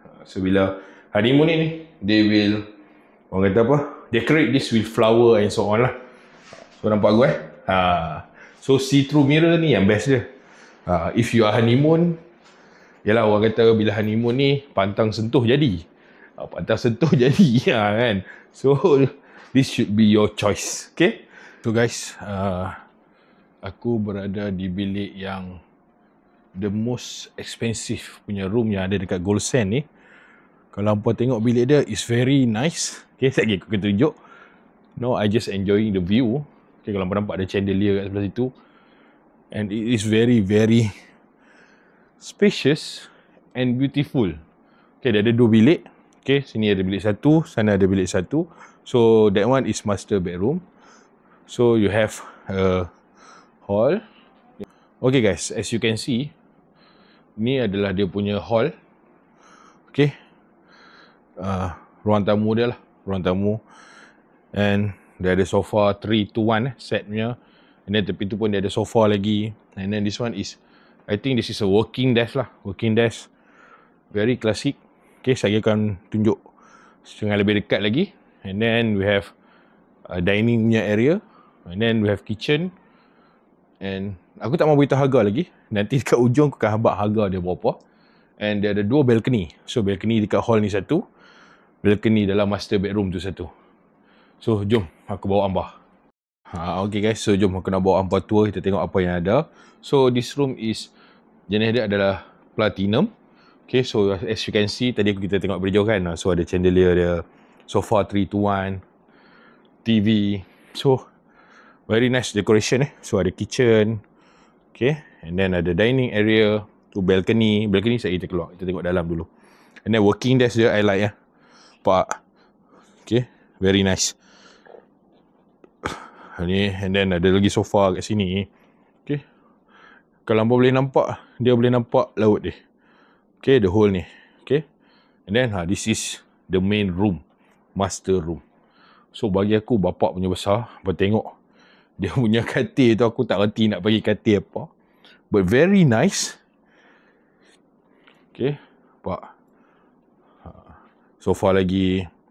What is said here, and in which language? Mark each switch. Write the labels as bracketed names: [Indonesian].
[English] So bila honeymoon ni, they will, [Malay] orang kata apa, [English] decorate this with flower and so on lah. [Malay] So nampak aku So see-through mirror ni yang best dia. [English] If you are honeymoon, [Malay] yalah orang kata bila honeymoon ni, pantang sentuh jadi. Pantang sentuh jadi kan. [English] So this should be your choice. Okay. [Malay] So guys, aku berada di bilik yang [English] the most expensive [Malay] punya room yang ada dekat Gold Sand ni. Kalau hampa tengok bilik dia, [English] is very nice. [Malay] Okay, sekejap lagi aku akan tunjuk. [English] No, I just enjoying the view. [Malay] Okay, kalau hampa nampak ada chandelier kat sebelah situ. [English] And it is very, very spacious and beautiful. Okay, [Malay] dia ada 2 bilik. [English] Okay, [Malay] sini ada bilik 1, [English] sana ada bilik 1. So, that one is master bedroom. So, you have a hall. Okay guys, as you can see, [Malay] ni adalah dia punya hall. [English] Okay. [Malay] Ruang tamu dia lah. Ruang tamu. And dia ada sofa 3-to-1 set punya. And then tepi tu pun dia ada sofa lagi. [English] And then this one is, I think this is a working desk lah. Working desk. Very classic. [Malay] Okay, saya akan tunjuk dengan lebih dekat lagi. [English] And then we have a dining punya area. And then we have kitchen. [Malay] And aku tak mau beritahu harga lagi. Nanti dekat ujung aku akan habaq harga dia berapa. And dia ada 2 balcony. So balcony dekat hall ni 1. Balcony dalam master bedroom tu 1. So jom aku bawa hangpa. Okay guys, so jom aku nak bawa hangpa tour. Kita tengok apa yang ada. [English] So this room is, [Malay] jenis dia adalah platinum. Okay, so [English] as you can see, [Malay] tadi kita tengok dari jauh kan. So ada chandelier dia, sofa 3-to-1, TV. [English] So very nice decoration So ada kitchen. [Malay] Okay, and then ada dining area. Tu balcony. Balcony saya kita keluar. Kita tengok dalam dulu. [English] And then working desk dia I like Pak. Okay, very nice. [Malay] Ni, and then ada lagi sofa kat sini. Okay. Kalau hangpa boleh nampak, dia boleh nampak laut dia. [English] Okay, the whole ni. Okay. And then this is the main room. [Malay] Master room. So bagi aku bapak punya besar. Hangpa tengok dia punya katil tu, aku tak reti nak bagi katil apa. [English] But very nice. [Malay] Okay, nampak. Sofa lagi.